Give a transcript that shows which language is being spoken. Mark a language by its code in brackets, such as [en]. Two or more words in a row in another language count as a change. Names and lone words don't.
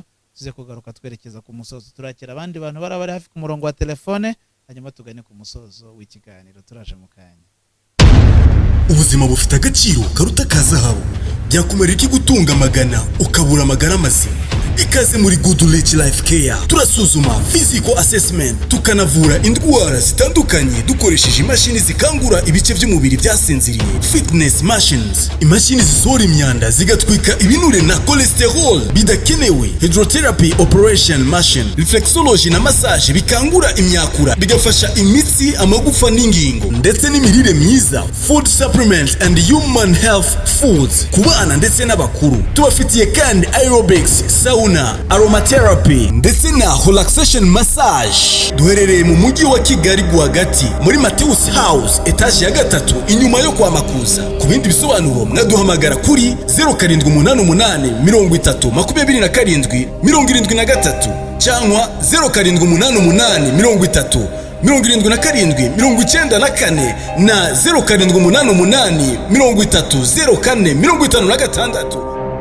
[rw] Tuze kugaruka twerekeza ku musozo, turakira abandi bantu bari hafi ku murongo wa telefone, hanyuma tugane ku musozo w'ikiganiro. Turaje mu kanya. Ubuzima bufite agaciro karuta ka zahabu, byakumarira iki gutunga amagana ukabura amagara mazima. Ikaze muri Goodrich Life Care, turasuzuma [en] physical assessment, [rw] tukanavura indwara zitandukanye dukoresheje imashini zikangura ibice by'umubiri byasinziriye, [en] fitness machines, [rw] imashini zisohora imyanda zigatwika ibinure na cholesterol bidakenewe, [en] hydrotherapy operation machine, [rw] reflexology na massage bikangura imyakura bigafasha imitsi, amagufa n'ingingo, ndetse n'imirire myiza, [en] food supplements and human health foods [rw] ku bana ndetse n'abakuru. Tubafitiye kandi aerobics, sauna, aromatherapy ndetse na [en] relaxation massage. [rw] Duherereye mu mujyi wa Kigali rwagati muri Mateus House etage ya 3 inyuma yo kwa Makuza. Ku bindi bisobanuro mwaduhamagara kuri 0788 30 27 73 cyangwa 0788 30 77 94 na 0788 30 04 56.